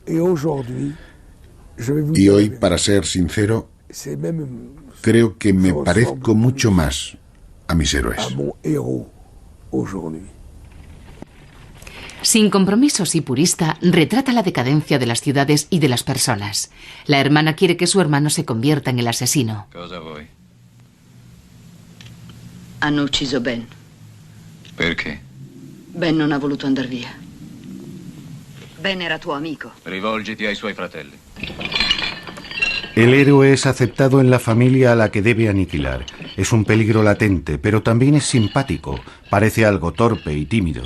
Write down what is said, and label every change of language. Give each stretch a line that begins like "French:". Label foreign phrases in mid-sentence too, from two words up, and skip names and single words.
Spanish: Y hoy, para ser sincero, creo que me parezco mucho más a mis héroes. Sin compromisos y purista, retrata la decadencia de las ciudades y de las personas. La hermana quiere que su hermano se convierta en el asesino.
Italian: Hanno ucciso Ben. Perché? Ben non ha voluto andar via. Ben era tuo amico. Rivolgiti ai suoi fratelli.
Spanish: El héroe es aceptado en la familia a la que debe aniquilar. Es un peligro latente, pero también es simpático. Parece algo torpe y tímido.